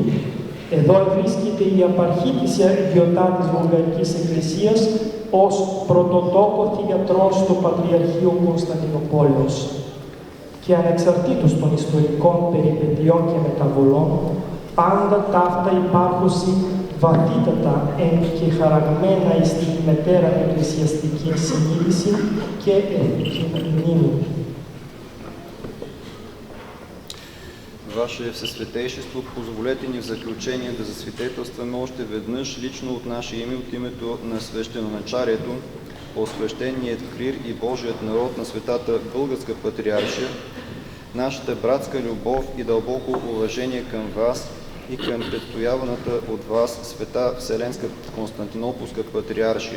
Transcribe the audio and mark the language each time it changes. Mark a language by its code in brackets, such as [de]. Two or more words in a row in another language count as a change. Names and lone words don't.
[el] Εδώ βρίσκεται η απαρχή της ιδιωτά της Βουλγαρικής Εκκλησίας ως πρωτοτόκο θυγατρός στο Πατριαρχείο Κωνσταντινοπόλεως. Και ανεξαρτήτως των ιστορικών περιπετειών και μεταβολών, πάντα ταύτα υπάρχουσι βαθύτατα εν και χαραγμένα εις τη μετέρα εκκλησιαστική συνείδηση και εθνική μνήμη. [bg] Ваше Всесвятейшество, позволете ни в заключение да засвидетелстваме още веднъж лично от наше име, от името на свещеноначалието, освещеният клир и Божият народ на Светата Българска патриаршия, нашата братска любов и дълбоко уважение към вас и към предстояваната от вас Света Вселенска Константинополска патриаршия.